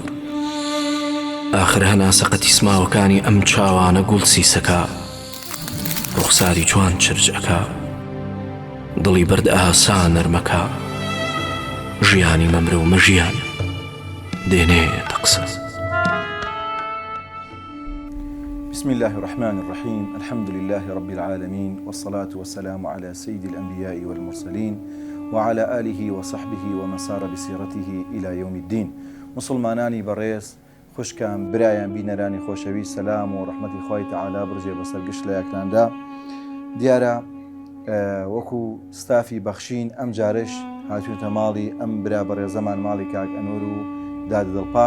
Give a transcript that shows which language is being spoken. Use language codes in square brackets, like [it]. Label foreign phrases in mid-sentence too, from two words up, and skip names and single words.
[ckb] ئاخر هەناسە قەتیسماوەکانی ئەم چاوانە گوڵ سیسەکە، ڕوخساری جوان چرجەکە، دڵی بەرد ئاسا نەرمەکە، ژیانی مەمرە و مەژیان دێنێتە قسە. [ar] بسم الله الرحمن الرحيم. الحمد لله رب العالمين، والصلاة والسلام على سيد الأنبياء والمرسلين وعلى آله وصحبه ومن سار بسيرته إلى يوم الدين. [ckb] مسلمانانی بەڕێز، خوشکان، برایان، بینەرانی خۆشەوی، سەلام و ڕەحمەتی خوای تەعالا بڕجێ بەسەر گشت لە یەکتاندا. دیارە وەکو ستافی بەخشین ئەم جارش هاتوونەتە ماڵی ئەم برا بەڕێزەمان، ماڵی کاک ئەنوەر و دادە دڵپاک.